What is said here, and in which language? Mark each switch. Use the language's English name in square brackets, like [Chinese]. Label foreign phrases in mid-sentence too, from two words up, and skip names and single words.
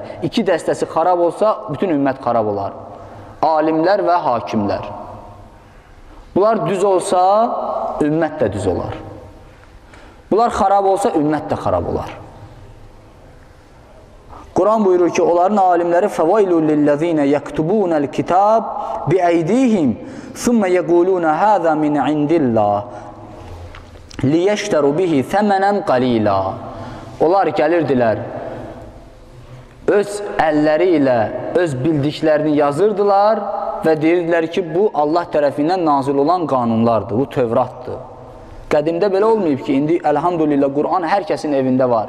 [Azerbaijani] 2 dəstəsi xarab olsa, bütün ümmət xarab olar. Alimlər və hakimlər. Bunlar düz olsa, ümmət də düz olar. Bunlar xarab olsa, ümmət də xarab olar. Quran buyurur ki, onların alimləri [Arabic] فَوَيْلُ لِلَّذ۪ينَ يَكْتُبُونَ الْكِتَابِ بِأَيْدِيهِمْ ثُمَّ يَقُولُونَ هَذَا مِنْ عِنْدِ اللّٰهِ لِيَشْتَرُوا بِهِ ثَمَنًا قَلِيلًا [Azerbaijani] Onlar gəlirdilər, öz əlləri ilə öz bildiklərini yazırdılar və deyirdilər ki, bu Allah tərəfindən nazil olan qanunlardır, bu Tövratdır. Qədimdə belə olmayıb ki, indi əlhamdülillah Quran hər kəsin evində var.